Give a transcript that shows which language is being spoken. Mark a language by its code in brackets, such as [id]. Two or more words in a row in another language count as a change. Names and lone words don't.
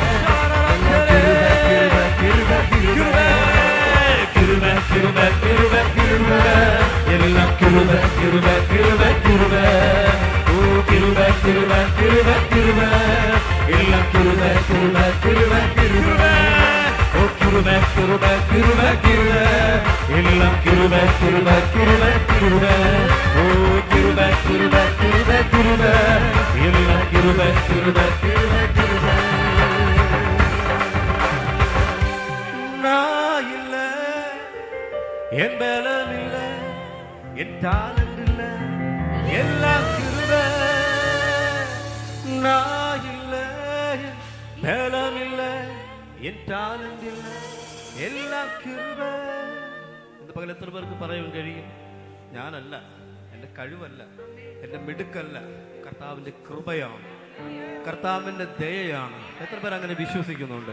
[ta] கிருபை கிருபை கிருபை கிருபை கிருபை கிருபை எல்லாம் கிருபை கிருபை கிருபை கிருபை ஓ கிருபை கிருபை கிருபை கிருபை எல்லாம் கிருபை கிருபை கிருபை கிருபை ஓ கிருபை கிருபை கிருபை கிருபை எல்லாம் கிருபை கிருபை கிருபை கிருபை ஓ கிருபை கிருபை கிருபை கிருபை எல்லாம் கிருபை கிருபை கிருபை கிருபை. நான் இல்ல, என் பலம் இல்ல, என் டாலண்ட் இல்ல, எல்லாம் கிருபை. நான் இல்ல, என் பலம் இல்ல, [ml] എൻ ടാലന്റ് ഇല്ല, എല്ലാം കൃപ. ഇന്ന് പകൽ എത്ര പേർക്ക് പറയാൻ കഴിയും, ഞാനല്ല, എൻ്റെ കഴിവല്ല, എൻ്റെ മിടുക്കല്ല, കർത്താവിൻ്റെ കൃപയാണ്, കർത്താവിൻ്റെ ദയയാണ്. എത്ര പേർ അങ്ങനെ വിശ്വസിക്കുന്നുണ്ട്?